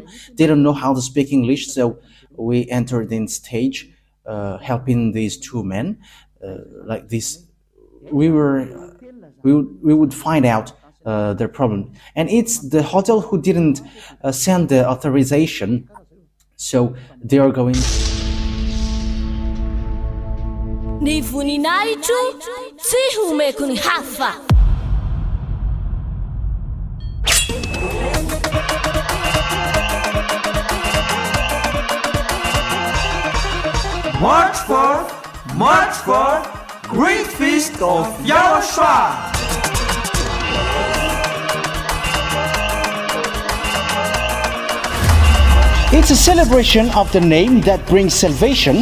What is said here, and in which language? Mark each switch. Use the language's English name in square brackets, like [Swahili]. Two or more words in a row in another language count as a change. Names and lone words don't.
[English] They don't know how to speak English, so we entered in stage helping these two men like this. We would find out their problem, and it's the hotel who didn't send the authorization, so they are going. [Malagasy] Ni voninahitro tsy homeko ny hafa. [English] March 4th, Great Feast of YAHOSHUAH. It's a celebration of the name that brings salvation,